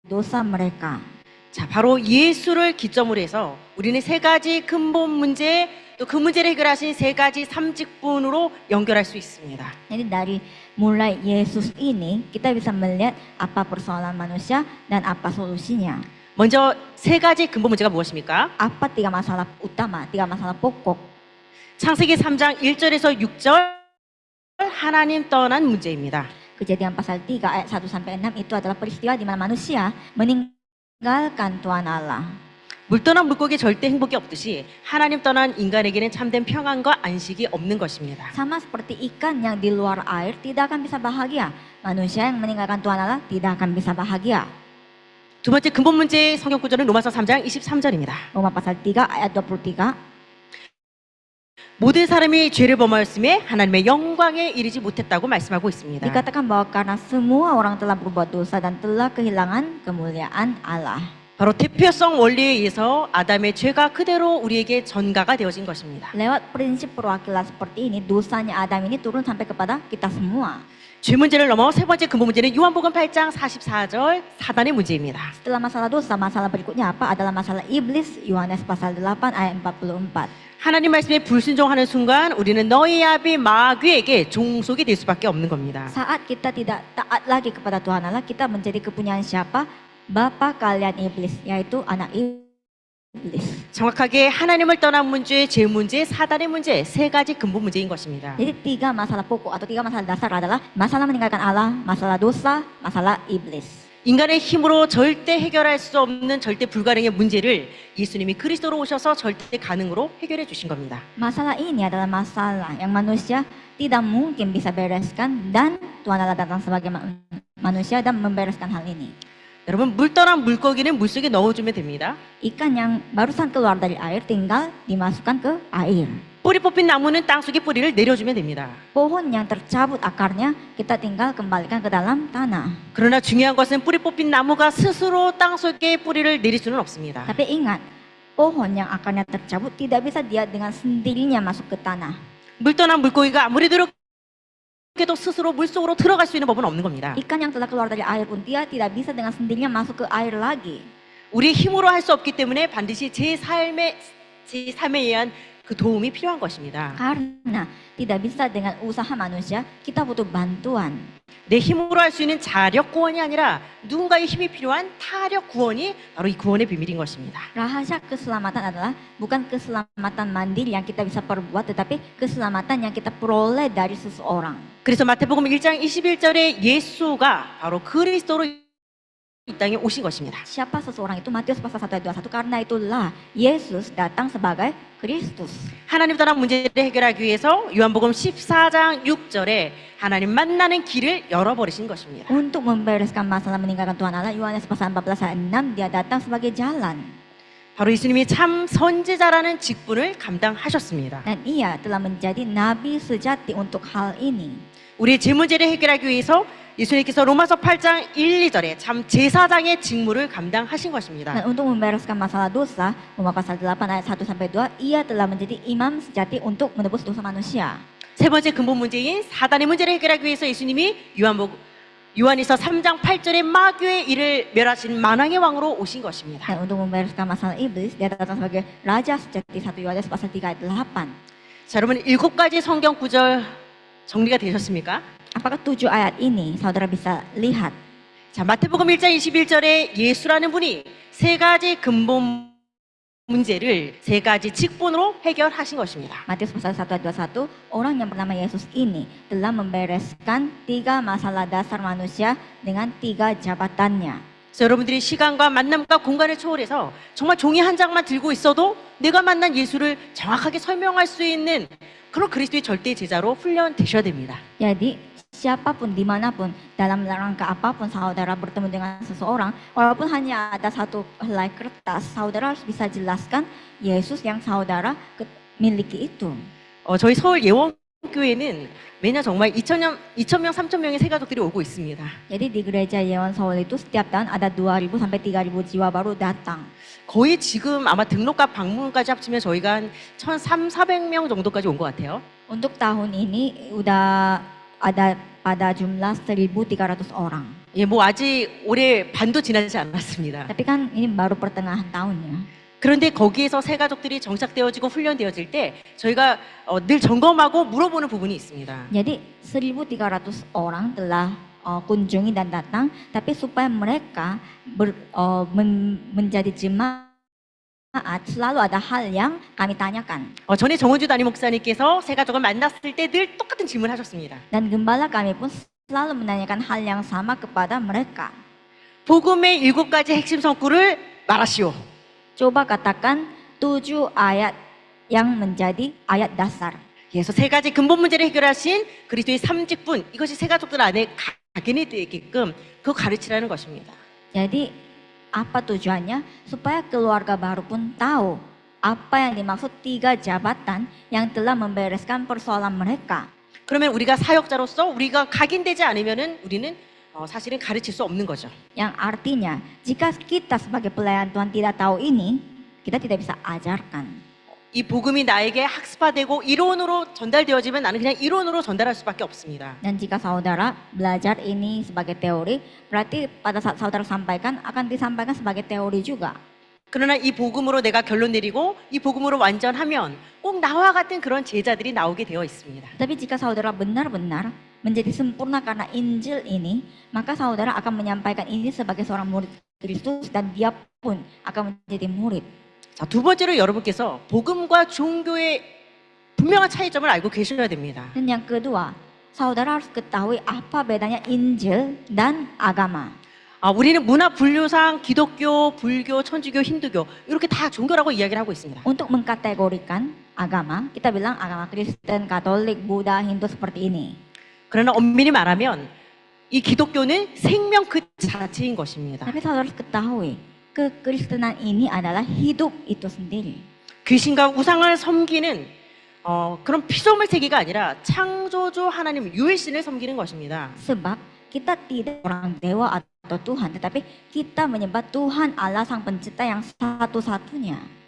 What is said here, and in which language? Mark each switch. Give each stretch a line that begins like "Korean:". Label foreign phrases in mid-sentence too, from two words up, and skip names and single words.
Indonesian: dosa mereka.
Korean: 자, 바로 예수를 기점으로 해서 우리는 세 가지 근본 문제, 또 그 문제를 해결하신 세 가지 삼직분으로 연결할 수 있습니다.
Indonesian: Jadi dari mulai Yesus ini kita bisa melihat apa persoalan manusia dan apa solusinya.
Korean: 먼저 세 가지 근본 문제가 무엇입니까?
Indonesian: Apa tiga masalah utama, tiga masalah pokok.
Korean: 창세기 3장 1절에서 6절 하나님 떠난 문제입니다.
Indonesian: Kejadian pasal 3 ayat 1 sampai 6 itu adalah peristiwa di mana manusia meninggalkan Tuhan Allah.
Korean: 물 떠난 물고기 절대 행복이 없듯이 하나님 떠난 인간에게는 참된 평안과 안식이 없는 것입니다.
Indonesian: Sama seperti ikan yang di luar air tidak akan bisa bahagia. Manusia yang meninggalkan Tuhan Allah tidak akan bisa bahagia.
Korean: 두 번째 근본 문제의 성경 구절은 로마서 3장 23절입니다.
Indonesian: Roma pasal 3 ayat 23.
Korean: 모든 사람이 죄를 범하였음에 하나님의 영광에 이르지 못했다고 말씀하고 있습니다.
Indonesian: Dikatakan bahwa karena semua orang telah berbuat dosa dan telah kehilangan kemuliaan Allah.
Korean: 바로 대표성 원리에 의해서 아담의 죄가 그대로 우리에게 전가가 되어진 것입니다.
Indonesian: Lewat prinsip perwakilan seperti ini, dosanya Adam ini turun sampai kepada kita semua.
Korean: 죄 문제를 넘어 세 번째 근본 문제는 요한복음 8장 44절 사단의 문제입니다.
Indonesian: Setelah masalah dosa, masalah berikutnya apa? Adalah masalah iblis, Yohanes pasal 8 ayat 44.
Korean: 하나님 말씀에 불순종하는 순간 우리는 너희 아비 마귀에게 종속이 될 수밖에 없는 겁니다.
Indonesian: Saat kita tidak taat lagi kepada Tuhan Allah, kita menjadi kepunyaan siapa? Bapa kalian iblis, yaitu anak iblis.
Korean: 정확하게 하나님을 떠난 문제, 죄 문제, 사단의 문제 세 가지 근본 문제인 것입니다.
Indonesian: Jadi tiga masalah pokok atau tiga masalah dasar adalah masalah meninggalkan Allah, masalah dosa, masalah iblis.
Korean: 인간의 힘으로 절대 해결할 수 없는 절대 불가능의 문제를 예수님이 그리스도로 오셔서 절대 가능으로 해결해 주신 겁니다.
Indonesian: Masalah ini adalah masalah yang manusia tidak mungkin bisa bereskan dan Tuhan Allah datang sebagai manusia dan membereskan hal ini.
Korean: 여러분, 물 떠난 물고기는 물속에 넣어주면 됩니다.
Indonesian: Ikan yang barusan keluar dari air tinggal dimasukkan ke air.
Korean: 뿌리 뽑힌 나무는 땅속에 뿌리를 내려주면 됩니다.
Indonesian: Pohon yang tercabut akarnya kita tinggal kembalikan ke dalam tanah.
Korean: 그러나 중요한 것은 뿌리 뽑힌 나무가 스스로 땅속에 뿌리를 내릴 수는 없습니다.
Indonesian: Tapi ingat, pohon yang akarnya tercabut tidak bisa dia dengan sendirinya masuk ke tanah.
Korean: 물 떠난 물고기가 아무리 노력해도 스스로 물속으로 들어갈 수 있는 법은 없는 겁니다.
Indonesian: Ikan yang telah keluar dari air pun dia tidak bisa dengan sendirinya masuk ke air lagi.
Korean: 우리의 힘으로 할 수 없기 때문에 반드시 제 삶에 의한 그 도움이 필요한 것입니다.
Indonesian: Karena tidak bisa dengan usaha manusia, kita butuh bantuan.
Korean: 내 힘으로 할 수 있는 자력 구원이 아니라 누군가의 힘이 필요한 타력 구원이 바로 이 구원의 비밀인 것입니다.
Indonesian: Rahasia keselamatan adalah bukan keselamatan mandiri yang kita bisa perbuat, tetapi keselamatan yang kita peroleh dari seseorang.
Korean: 그래서 마태복음 1장 21절에 예수가 바로 그리스도로 이 땅에 오신 것입니다.
Indonesian: Siapa seseorang itu? Matius pasal 1 ayat 21. Karena itulah Yesus datang sebagai Kristus.
Korean: 하나님 떠난 문제를 해결하기 위해서 요한복음 14장 6절에 하나님 만나는 길을 열어버리신 것입니다.
Indonesian: Untuk membereskan masalah meninggalkan Tuhan Allah, Yohanes pasal 14 ayat 6, dia datang sebagai jalan.
Korean: 바로 예수님이 참 선지자라는 직분을 감당하셨습니다.
Indonesian: Dan ia telah menjadi nabi sejati untuk hal ini.
Korean: 우리의 제 문제를 해결하기 위해서 예수님께서 로마서 8장 1, 2절에 참 제사장의 직무를 감당하신 것입니다.
Indonesian: Dan untuk membereskan masalah dosa, Roma pasal 8 ayat 1 sampai 2, ia telah menjadi imam sejati untuk menebus dosa manusia.
Korean: 세 번째 근본 문제인 사단의 문제를 해결하기 위해서 예수님이 요한에서 3장 8절에 마귀의 일을 멸하신 만왕의 왕으로 오신 것입니다.
Indonesian: Dan untuk membereskan masalah iblis, dia datang sebagai raja sejati. 1 Yohanes pasal 3 ayat 8.
Korean: 자, 여러분 7가지 성경 구절 정리가 되셨습니까?
Indonesian: Apakah 7 ayat ini saudara bisa lihat?
Korean: 자, 마태복음 1장 21절에 예수라는 분이 세 가지 근본 문제를 세 가지 직분으로 해결하신 것입니다.
Indonesian: Matius pasal 1 ayat 21, orang yang bernama Yesus ini telah membereskan 3 masalah dasar manusia dengan 3 jabatannya.
Korean: 그래서 여러분들이 시간과 만남과 공간을 초월해서 정말 종이 한 장만 들고 있어도 내가 만난 예수를 정확하게 설명할 수 있는 그런 그리스도의 절대 제자로 훈련되셔야 됩니다.
Indonesian: Jadi siapapun dimanapun dalam rangka apapun saudara bertemu dengan seseorang, walaupun hanya ada satu helai kertas, saudara harus bisa jelaskan Yesus yang saudara miliki itu.
Korean: 저희 서울 예원교회는 매년 정말 2,000명, 3,000명의 새가족들이 오고 있습니다.
Indonesian: Jadi di gereja Yeon Seoul itu setiap tahun ada 2.000 sampai 3.000 jiwa baru datang.
Korean: 거의 지금 아마 등록과 방문까지 합치면 저희가 한 1,300~400명 정도까지 온 것 같아요.
Indonesian: Untuk tahun ini udah ada pada jumlah 1.300 orang.
Korean: 예, 뭐 아직 올해 반도 지나지 않았습니다.
Indonesian: Tapi kan ini baru pertengahan tahunnya.
Korean: 그런데 거기에서 새 가족들이 정착되어지고 훈련되어질 때 저희가 늘 점검하고 물어보는 부분이 있습니다.
Indonesian: Jadi 1.300 orang telah kunjungi dan datang, tapi supaya mereka menjadi jemaat selalu ada hal yang kami tanyakan.
Korean: 전에 정원주 담임 목사님께서 새 가족을 만났을 때 늘 똑같은 질문을 하셨습니다.
Indonesian: Dan gembala kami pun selalu menanyakan hal yang sama kepada mereka.
Korean: 복음의 7가지 핵심 성구를 말하시오.
Indonesian: Coba katakan 7 ayat yang menjadi ayat dasar.
Korean: 그래서 3가지 근본 문제를 해결하신 그리스도의 3직분, 이것이 새 가족들 안에 각인이 되게끔 그 가르치라는 것입니다.
Indonesian: Jadi apa tujuannya? Supaya keluarga baru pun tahu apa yang dimaksud 3 jabatan yang telah membereskan persoalan mereka.
Korean: 그러면 우리가 사역자로서 우리가 각인되지 않으면은 우리는 사실은 가르칠 수 없는 거죠.
Indonesian: Yang artinya, jika kita sebagai pelayan Tuhan tidak tahu ini, kita tidak bisa ajarkan.
Korean: 이 복음이 나에게 학습화되고 이론으로 전달되어지면 나는 그냥 이론으로 전달할 수밖에 없습니다.
Indonesian: Dan jika saudara belajar ini sebagai teori, berarti pada saat saudara sampaikan akan disampaikan sebagai teori juga.
Korean: 그러나 이 복음으로 내가 결론 내리고 이 복음으로 완전하면 꼭 나와 같은 그런 제자들이 나오게 되어 있습니다.
Indonesian: Tapi jika saudara benar-benar menjadi sempurna karena Injil ini, maka saudara akan menyampaikan ini sebagai seorang murid Kristus dan dia pun akan menjadi murid.
Korean: 자, 두 번째로 여러분께서 복음과 종교의 분명한 차이점을 알고 계셔야 됩니다.
Indonesian: Dan yang kedua, saudara harus ketahui apa bedanya Injil dan agama.
Korean: 우리는 문화 분류상 기독교, 불교, 천주교, 힌두교 이렇게 다 종교라고 이야기를 하고 있습니다.
Indonesian: Untuk mengkategorikan agama, kita bilang agama Kristen, Katolik, Buddha, Hindu seperti ini.
Korean: 그러나 엄밀히 말하면 이 기독교는 생명 그 자체인 것입니다.
Indonesian: Tapi saudara harus ketahui, kekristenan ini adalah hidup itu sendiri.
Korean: 귀신과 우상을 섬기는 그런 피조물 세계가 아니라 창조주 하나님 유일신을 섬기는 것입니다.
Indonesian: Sebab kita tidak orang dewa atau Tuhan, tetapi kita menyembah Tuhan Allah Sang Pencipta yang satu-satunya.